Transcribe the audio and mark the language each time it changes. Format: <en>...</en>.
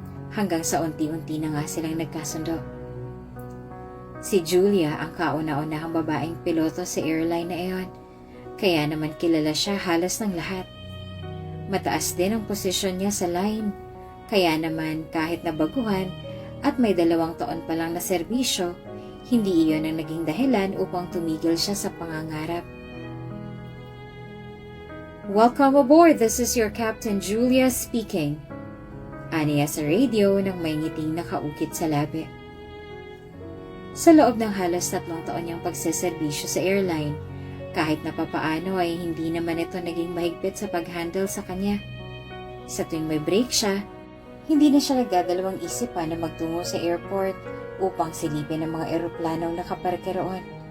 <tl>Hanggang sa unti-unti na nga silang nagkasundo. Si Julia ang kauna-unahang babaeng piloto sa airline na iyon, kaya naman kilala siya halos ng lahat. Mataas din ang posisyon niya sa line, kaya naman kahit nabaguhan at may 2 taon pa lang na serbisyo, hindi iyon ang naging dahilan upang tumigil siya sa pangangarap.</tl> <en>Welcome aboard, this is your Captain Julia speaking.</en> <tl>Aniya sa radio nang may ngiting nakaukit sa labi. Sa loob ng halos 3 taon niyang pagseserbisyo sa airline, kahit na papaano ay hindi naman ito naging mahigpit sa pag-handle sa kanya. Sa tuwing may break siya, hindi na siya nagdadalawang isip pa na magtungo sa airport upang silipin ang mga eroplanong nakaparke roon.</tl>